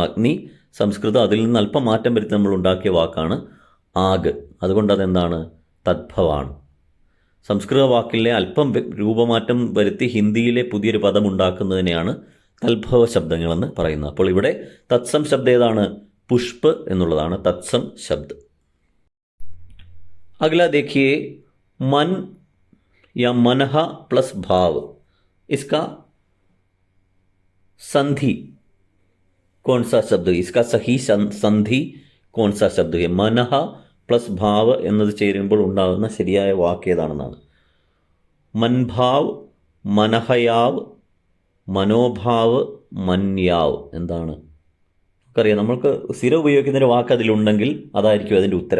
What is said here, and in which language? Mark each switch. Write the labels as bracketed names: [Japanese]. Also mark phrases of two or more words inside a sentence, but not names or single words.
[Malayalam] അഗ്നി സംസ്കൃതം, അതിൽ നിന്ന് അല്പം മാറ്റം വരുത്തി നമ്മൾ ഉണ്ടാക്കിയ വാക്കാണ് ആഗ്. അതുകൊണ്ട് അതെന്താണ്? തദ്ഭവാണ്. സംസ്കൃത വാക്കിലെ അല്പം രൂപമാറ്റം വരുത്തി ഹിന്ദിയിലെ പുതിയൊരു പദം ഉണ്ടാക്കുന്നതിനെയാണ് തദ്ഭവ ശബ്ദങ്ങളെന്ന് പറയുന്നത്. അപ്പോൾ ഇവിടെ തത്സം ശബ്ദം ഏതാണ്? പുഷ്പ് എന്നുള്ളതാണ് തത്സം ശബ്ദ. [Hindi] अगला देखिए, मन या मनः प्लस भाव, इसका संधि कौन सा शब्द है? इसका सही संधि कौन सा शब्द है? [Malayalam] मनः പ്ലസ് ഭാവ് എന്നത് ചേരുമ്പോൾ ഉണ്ടാകുന്ന ശരിയായ വാക്ക് ഏതാണെന്നാണ്. മൻഭാവ്, മനഹയാവ്, മനോഭാവ്, മന്യാവ്. എന്താണ്? നമുക്കറിയാം, നമ്മൾക്ക് സ്ഥിരം ഉപയോഗിക്കുന്നൊരു വാക്ക് അതിലുണ്ടെങ്കിൽ അതായിരിക്കും അതിൻ്റെ ഉത്തരം.